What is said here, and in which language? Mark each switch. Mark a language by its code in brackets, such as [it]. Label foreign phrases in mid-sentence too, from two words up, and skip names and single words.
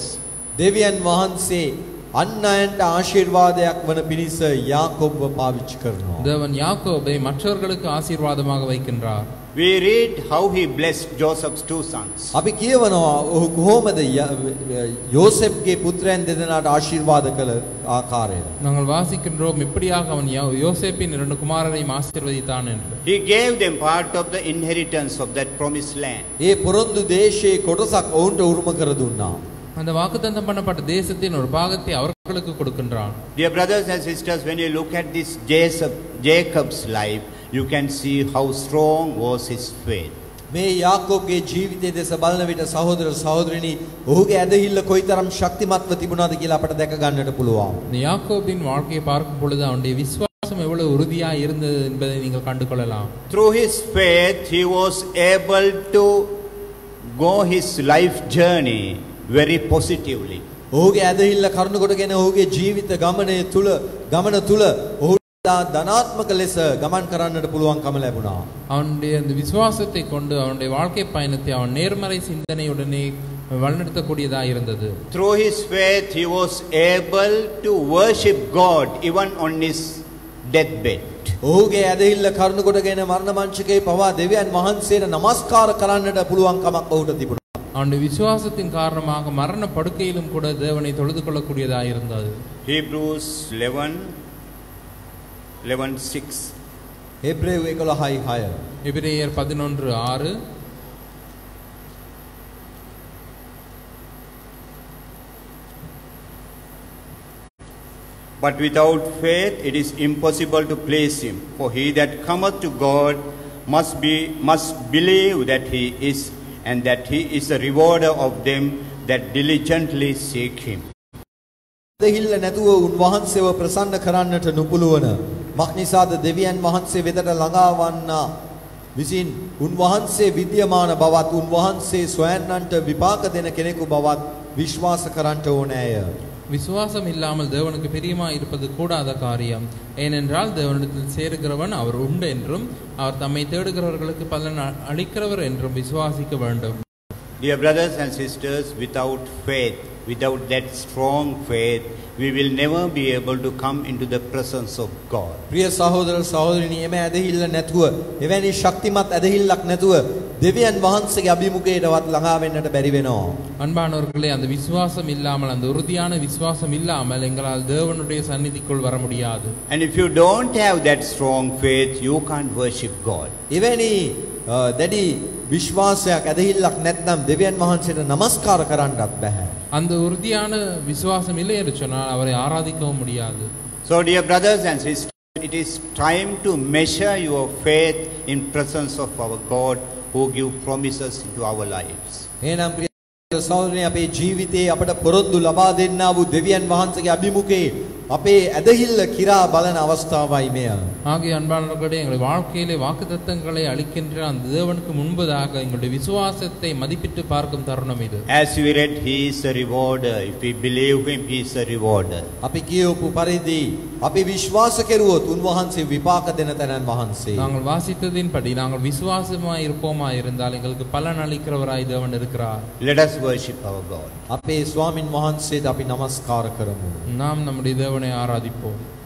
[si] දෙවියන් වහන්සේ අන් අයන්ට ආශිර්වාදයක් වන පිණිස යාකෝබ්ව පාවිච්චි කරනවා. [ta] தேவன் யாக்கோபை மற்றவர்களுக்கு ஆசீர்வாதமாக வைக்கின்றார். [en] We read how he blessed Joseph's two sons. [si] අපි කියවනවා ඔහු කොහොමද යෝසෙෆ්ගේ පුත්‍රයන් දෙදෙනාට ආශිර්වාද කළ ආකාරය. [ta] நாங்கள் வாசிக்கின்றோம் இப்படியாக அவன் யோசேப்பின் இரண்டு குமாரரையும் ஆசீர்வதித்தான் என்று. [en] He gave them part of the inheritance of that promised land. [si] ඒ පොරොන්දු දේශයේ කොටසක් ඔවුන්ට උරුම කර දුන්නා. [ta] அந்த வாக்குத்தத்தம் பண்ணப்பட்ட தேசத்தின் ஒரு பாகத்தை அவர்களுக்கு கொடுக்கின்றான். [en] Dear brothers and sisters, when you look at this Jacob's life, you can see how strong was his faith. [si] මේ යාකෝබ්ගේ ජීවිතයේ දෙස බලන විට සහෝදර සහෝදරිනි ඔහුගේ ඇදහිල්ල කොයිතරම් ශක්තිමත්ව තිබුණාද කියලා අපට දැක ගන්නට පුළුවන්. [ta] இந்த யாக்கோபின் வாழ்க்கையை பார்க்கும் பொழுது அவனுடைய விசுவாசம் எவ்வளவு உறுதியாக இருந்தது என்பதை நீங்கள் கண்டு கொள்ளலாம். [en] Through his faith he was able to go his life journey very positively. [si] ඔහුගේ ඇදහිල්ල කරුණු කොටගෙන ඔහුගේ ජීවිත ගමන තුල ඔහුට ධනාත්මක ලෙස ගමන් කරන්නට පුළුවන්කම ලැබුණා. [ta] அவனுடைய அந்த விசுவாசத்தை கொண்டு அவனுடைய வாழ்க்கை பயணத்தை அவன் நேர்மறை சிந்தனையுடனே வழிநடத்தக்கூடியதாக இருந்தது. [en] Through his faith he was able to worship God even on his deathbed. [si] ඔහුගේ ඇදහිල්ල කරුණු කොටගෙන මරණ මංචකේ පවා දෙවියන් වහන්සේට නමස්කාර කරන්නට පුළුවන්කමක් ඔහුට තිබුණා. [ta] அவனுடைய விசுவாசத்தின் காரணமாக மரண படுக்கையிலும் கூட தேவனை தொழுது கொள்ளக்கூடியதாக இருந்தது. [en] Hebrews 11:6. [si] හේබ්‍රේව 11:6. [ta] எபிரேயர் 11:6. [en] But without faith it is impossible to please him. For he that cometh to God must believe that he is, and that he is a rewarder of them that diligently seek him. [si] ඇදහිල්ල නැතුව උන්වහන්සේව ප්‍රසන්න කරන්නට නුපුළුවන මක්නිසාද දෙවියන් වහන්සේ වෙතට ළඟාවන්නා විසින් උන්වහන්සේ විද්‍යමාන බවත් උන්වහන්සේ සොයන්නන්ට විපාක දෙන කෙනෙකු බවත් විශ්වාස කරන්නට ඕනෑය. [ta] விசுவாசம் இல்லாமல் தேவனுக்கு பிரியமாய் இருப்பது கூடாத காரியம். ஏனென்றால் தேவனிடத்தில் சேருகிறவன் அவர் உண்டு என்றும் அவர் தம்மை தேடுகிறவர்களுக்கு பலன் அளிக்கிறவர் என்றும் விசுவாசிக்க வேண்டும். [en] Dear brothers and sisters, without faith, without that strong faith, we will never be able to come into the presence of God. [si] ප්‍රිය සහෝදර සහෝදරිනි එමෙ ඇදහිල්ල නැතුව එවැනි ශක්තිමත් ඇදහිල්ලක් නැතුව දෙවියන් වහන්සේගේ අභිමුඛයටවත් ළඟා වෙන්නට බැරි වෙනවා. [ta] அன்பானவர்களே, அந்த விசுவாசம் இல்லாமல், அந்த உறுதியான விசுவாசம் இல்லாமல் எங்களால் தேவனுடைய சந்நிதிக்குள் வர முடியாது. [en] And if you don't have that strong faith, you can't worship God. [si] එවැනි දැඩි විශ්වාසයක් ඇදහිල්ලක් නැත්නම් දෙවියන් වහන්සේට নমස්කාර කරන්නත් බෑ. [ta] அந்த உறுதியான விசுவாசம் இல்லை என்று சொன்னால் அவரை ஆராதிக்கவும் முடியாது. [en] So dear brothers and sisters, it is time to measure your faith in presence of our God who give promises into our lives. [si] එහෙනම් ප්‍රිය සහෝදරනි අපේ ජීවිතයේ අපට පොරොන්දු ලබා දෙන්නා වූ දෙවියන් වහන්සේගේ අභිමුඛයේ අපේ ඇදහිල්ල කිරා බලන අවස්ථාවයි මෙය. [ta] ஆகிய அன்பானவர்களே, எங்களுடைய வாழ்க்கையிலே வாக்குத்தத்தங்களை அளிக்கின்ற அந்த தேவனுக்கு முன்பதாக எங்களுடைய விசுவாசத்தை மதிப்பிட்டு பார்க்கும் தருணம் இது. [en] As we read, he is a rewarder. If we believe him, he is a rewarder. [si] අපි කියවපු පරිදි අපි විශ්වාස කෙරුවොත් උන්වහන්සේ විපාක දෙන තැනන් වහන්සේ. [ta] நாங்கள் வாசித்ததின்படி நாங்கள் விசுவாசமாய் இருப்போமா இருந்தால் எங்களுக்கு பலன் அளிக்கிறவராய் தேவன் இருக்கிறார். [en] Let us worship our God. [si] අපේ ස්වාමින් වහන්සේට අපි নমස්කාර කරමු. [ta] நாம் நம்முடைய தேவனை ஆராதிப்போம்.